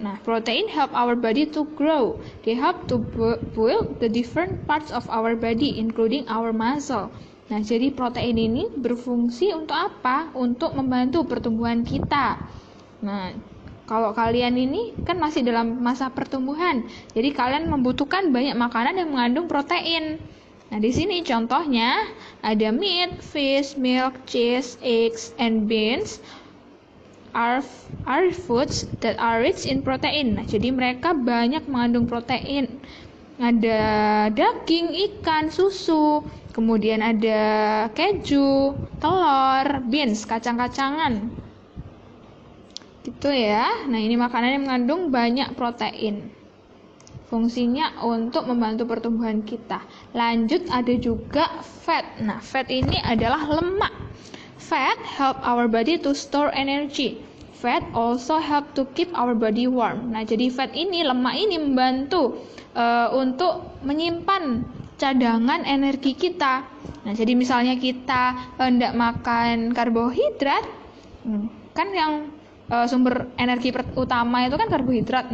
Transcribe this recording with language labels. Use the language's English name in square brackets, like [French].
[English] Nah, protein help our body to grow. They help to build the different parts of our body, including our muscle. [Indonesian] Nah, jadi protein ini berfungsi untuk apa? Untuk membantu pertumbuhan kita. Nah, kalau kalian ini kan masih dalam masa pertumbuhan, jadi kalian membutuhkan banyak makanan yang mengandung protein. Nah, di sini contohnya ada [English] meat, fish, milk, cheese, eggs, and beans are foods that are rich in protein. [Indonesian] Nah, jadi mereka banyak mengandung protein. Ada daging, ikan, susu, kemudian ada keju, telur, beans, kacang-kacangan. Gitu ya. Nah, ini makanan yang mengandung banyak protein. Fungsinya untuk membantu pertumbuhan kita. Lanjut, ada juga fat. Nah, fat ini adalah lemak. [English] Fat help our body to store energy. Fat also help to keep our body warm. [Indonesian] Nah, jadi fat ini, lemak ini membantu untuk menyimpan cadangan energi kita. Nah, jadi misalnya kita hendak makan karbohidrat, kan yang sumber energi utama itu kan karbohidrat.